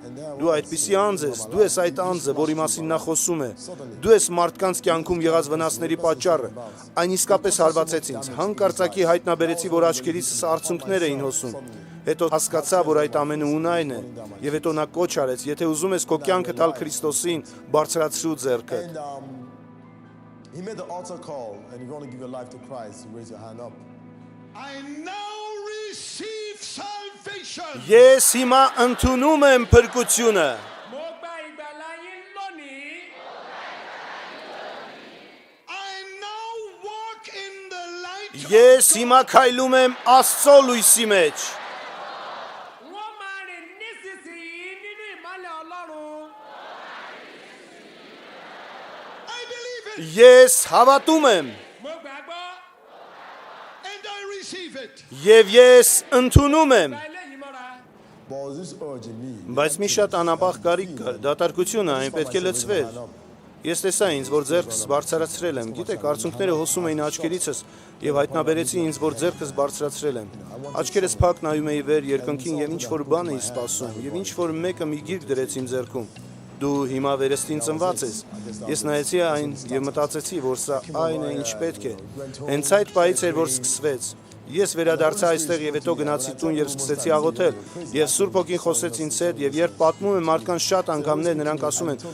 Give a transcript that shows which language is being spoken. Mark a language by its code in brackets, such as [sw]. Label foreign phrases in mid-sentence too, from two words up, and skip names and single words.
[hy] «Դու այդպիսի անձ ես, դու ես այդ անձը, որի մասին նա խոսում է։ Դու ես մարդկանց կյանքում եղած վնասների պատճառը»։ Այն իսկապես հարվածեց ինձ։ Հանկարծակի հայտնաբերեցի, որ աչքերիցս արցունքներ էին հոսում։ Հետո հասկացա, որ այդ ամենը ունայն է, եւ հետո նա կոչ արեց. «Եթե ուզում ես քո կյանքը տալ Քրիստոսին, բարձրացրու ձեռքը»։ [en] He made the altar call, and if you want to give your life to Christ, raise your hand up. I now receive salvation. salvation. [hy] Ես հիմա ընդունում եմ փրկությունը։ [en] I now walk in the light. [hy] Ես հիմա քայլում եմ Աստծո լույսի մեջ։ [en] I believe it [hy] Ես հավատում եմ [en] and I receive it. [hy] եւ ես ընդունում եմ։ [en] But was this urge in me? [hy] Բայց մի շատ անապահ կարիք կար, դատարկությունը այն պետք է լցվեր։ Ես տեսա ինձ, որ ձեռքս բարձրացրել եմ։ Գիտեք, արցունքները հոսում էին աչքերիցս եւ հայտնաբերեցի ինձ, որ ձեռքս բարձրացրել եմ։ Աչքերս փակ նայում էի վեր երկնքին եւ ինչ որ բան էի սպասում եւ ինչ որ մեկը մի գիրք դրեց իմ ձեռքում։ Դու հիմա վերստին ծնված ես։ Ես նայեցի այն եւ մտածեցի, որ սա այն է, ինչ պետք է։ Հենց այդ պահից էր, որ սկսվեց։ Ես վերադարձա այստեղ եւ հետո գնացի տուն եւ սկսեցի աղոթել։ Եվ Սուրբ Հոգին խոսեց ինձ հետ եւ երբ պատմում եմ մարդկանց շատ անգամներ նրանք ասում են.